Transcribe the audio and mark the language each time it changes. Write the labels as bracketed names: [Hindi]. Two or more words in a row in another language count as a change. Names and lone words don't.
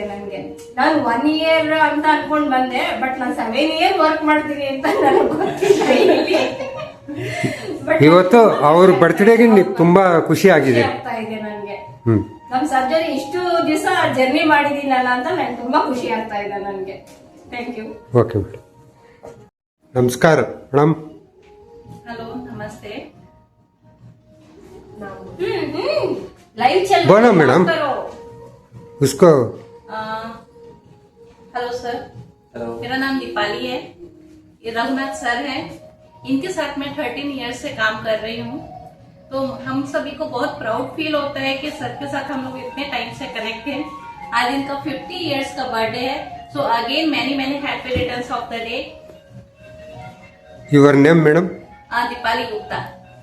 [Kannada] ನನಗೆ ನಾನು 1 year ಅಂತ ಅನ್ಕೊಂಡ್ ಬಂದೆ, ಬಟ್ ನಾನು [English] 7 year work [Kannada] ಮಾಡ್ತೀನಿ ಅಂತ ನನಗೆ ಗೊತ್ತಿಲ್ಲ ಇಲ್ಲಿ. But ಇವತ್ತು ಅವ್ರ ಬರ್ತ್ಡೇಗೆ ತುಂಬಾ ಖುಷಿ ಆಗಿದೆ. ಆಗ್ತಾ ಇದೆ ನನಗೆ. ಹ್ಮ್. ನಮ್ ಸರ್ಜರಿ ಇಷ್ಟು ದಿವಸ ಜರ್ನಿ ಮಾಡಿದೀನಲ್ಲ ಅಂತ ನಂಗೆ ತುಂಬಾ ಖುಷಿ ಆಗ್ತಾ ಇದೆ ನನಗೆ. [English] thank you. okay madam. [Kannada] ನಮಸ್ಕಾರ ಮೇಡಮ್. [Hindi] हेलो नमस्ते। लाइव चल बोलो मैडम। उसको [English] hello sir. [Hindi] हेलो, मेरा नाम दीपाली है। ये रघुनाथ सर हैं। इनके साथ मैं 13 ईयर्स से काम कर रही हूँ। तो हम सभी को बहुत [English] proud feel [Hindi] होता है कि सर के साथ हम लोग इतने टाइम से कनेक्ट हैं। आज इनका 50 ईयर्स का बर्थडे है। [English] so again many happy returns of the day. your name madam? [Hindi] दीपाली गुप्ता।